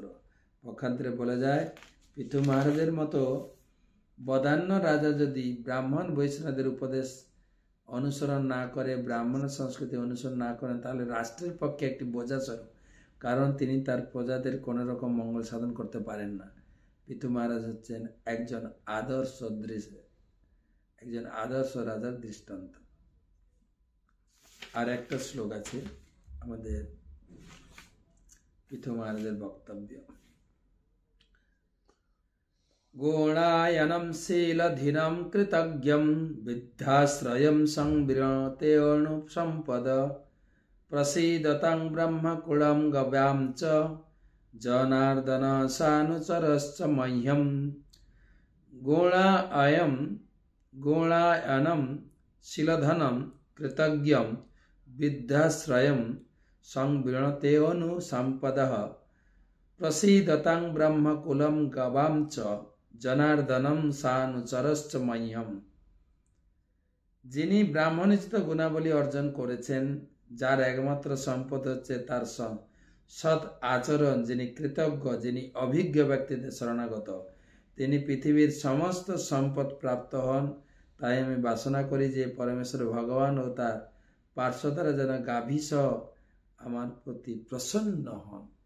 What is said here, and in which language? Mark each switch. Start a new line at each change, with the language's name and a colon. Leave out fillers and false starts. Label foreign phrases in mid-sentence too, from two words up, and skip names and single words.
Bangla: পক্ষান্তরে বলা যায় পিতু মহারাজের মতো বদান্য রাজা যদি ব্রাহ্মণ বৈষ্ণবদের উপদেশ অনুসরণ না করে, ব্রাহ্মণ সংস্কৃতি অনুসরণ না করেন, তাহলে রাষ্ট্রের পক্ষে একটি বোঝা স্বরূপ, কারণ তিনি তার প্রজাদের কোনো রকম মঙ্গল সাধন করতে পারেন না। পিতু মহারাজ হচ্ছেন একজন আদর্শ রাজার দৃষ্টান্ত। আর একটা শ্লোক আছে আমাদের পিতু মহারাজের বক্তব্য।
Sanskrit: গুণায়নম শীলধীনম কৃতজ্ঞম বিদ্যাশ্রয়ম সংবৃণতেऽনুসম্পদ প্রসীদতং ব্রহ্মকুলম গব্যাম চ জনার্দন সানুচরশ্চ মহ্যম। গুণায়নম শীলধনম কৃতজ্ঞম বিদ্যাশ্রয়ম সংবৃণতেऽনুসম্পদঃ প্রসীদতং ব্রহ্মকুলম গবাম চ জনার্দনম সানুচরশ্চ মহ্যম।
Bangla: যিনি ব্রাহ্মণোচিত গুণাবলী অর্জন করেছেন, যার একমাত্র সম্পদ হচ্ছে তার সৎ আচরণ, যিনি কৃতজ্ঞ, যিনি অভিজ্ঞ ব্যক্তিদের শরণাগত, তিনি পৃথিবীর সমস্ত সম্পদ প্রাপ্ত হন। তাই আমি বাসনা করি যে পরমেশ্বর ভগবান ও তার পার্শ্বদারা যেন গাভীসহ আমার প্রতি প্রসন্ন হন।